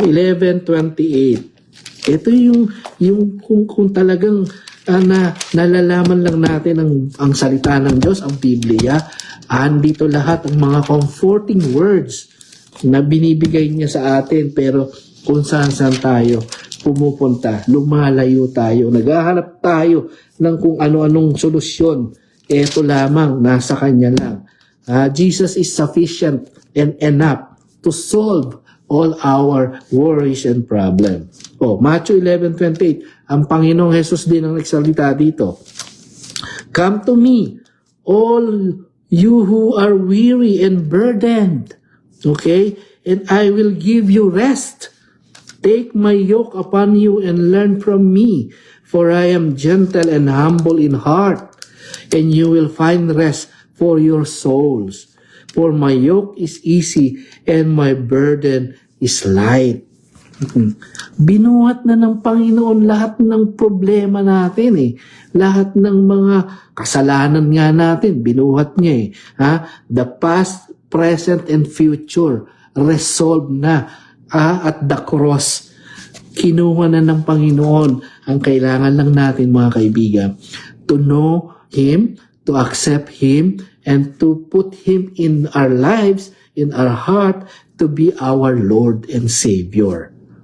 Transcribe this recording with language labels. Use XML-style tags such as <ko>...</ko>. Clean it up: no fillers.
<tl>11:28. Ito yung kung talagang nalalaman lang natin ang salita ng Diyos, ang Biblia, andito lahat ang mga comforting words na binibigay niya sa atin, pero kung saan-saan tayo pumupunta, lumalayo tayo, naghahanap tayo ng kung ano-anong solusyon. Ito lamang, nasa Kanya lang.</tl> <en>Jesus is sufficient and enough to solve all our worries and problems.</en> <tl>Matthew 11:28, ang Panginoong Jesus din ang nagsalita dito.</tl> <en>Come to me, all you who are weary and burdened, okay? And I will give you rest. Take my yoke upon you and learn from me, for I am gentle and humble in heart, and you will find rest for your souls. For my yoke is easy and my burden is light.</en> <tl>Binuhat na ng Panginoon lahat ng problema natin . Lahat ng mga kasalanan nga natin, binuhat niya .</tl> <en>The past, present, and future, resolved na. At the cross,</en> <tl>kinuha na ng Panginoon. Ang kailangan lang natin mga kaibigan,</tl> <en>to know Him, to accept Him, and to put Him in our lives, in our heart, to be our Lord and Savior.</en>